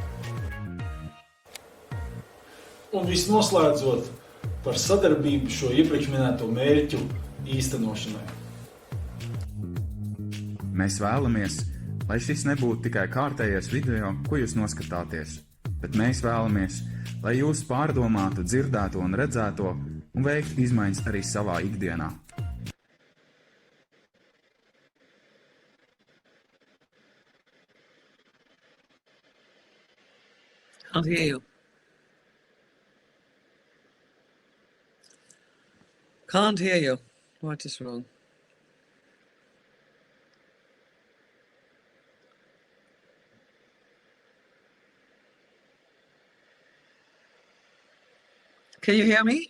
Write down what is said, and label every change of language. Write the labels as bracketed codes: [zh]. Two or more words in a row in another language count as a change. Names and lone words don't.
[lv] Un visnoslēdzot par sadarbību šo iepriekš minēto mērķu īstenošanai. Mēs vēlamies, lai šis nebūtu tikai kārtējais video, ko jūs noskatāties, bet mēs vēlamies, lai jūs pārdomātu dzirdēto un redzēto un veiktu izmaiņas arī savā ikdienā. [en] Can't hear you. Can't hear you. What is wrong? Can you hear me?